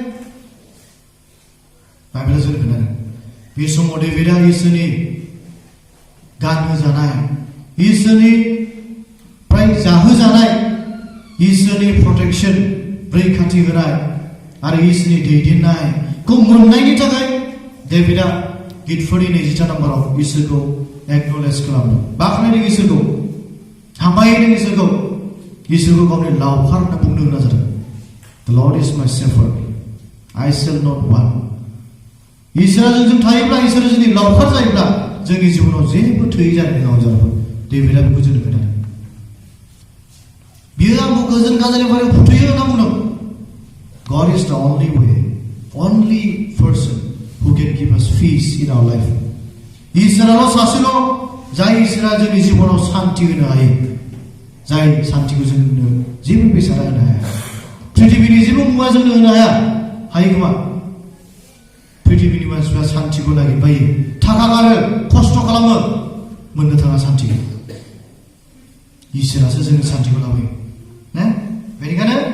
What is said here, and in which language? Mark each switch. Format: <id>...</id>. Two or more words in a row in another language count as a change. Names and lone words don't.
<brx>बाइबेला जों खोनादों बे समाव डेभिडआ इसोरनि गानहोजानाय इसोरनिफ्राय जाहोजानाय इसोरनि प्रटेक्शन रैखाथि होनाय आरो इसोरनि दैदेननायखौ मोननायनि थाखाय डेभिडआ गितफोरनि 23 नाम्बाराव इसोरखौ एक्नलेज खालामदों बाख्नायदों इसोरखौ हामबायदों इसोरखौ गावनि लावखार होनना बुंनो गोनां जादों The Lord is my shepherd I shall not want इसोरा जोंजों थायोब्ला इसोरा जोंनि लावखार जायोब्ला जोंनि जिबनाव जेबो थोयै जानो नङा जानांगौ डेभिडआ बेखौ जोंनो खोन्थादों बियो आंखौ गोजोन गाज्रिनिफ्राय फोथैयो होनना बुंदों</brx> <en>God is the only person who can give us peace in our life</en> <brx>इसोराल' सासेल' जाय इसोरा जोंनि जिबनाव शान्ति होनो हायो जाय शान्तिखौ जोंनो जेबो बेसादा होनो हाया पृथिबीनि जेबो मुवा जोंनो होनो हायो खोमा पृथिबीनि मानसिफ्रा शान्तिखौ नागिरबायो थाखा गारो खस्थ' खालामो मोननो थाङा शान्तिखौ इसोरासो जोंनो शान्तिखौ लाबोयो बेनिखायनो</brx>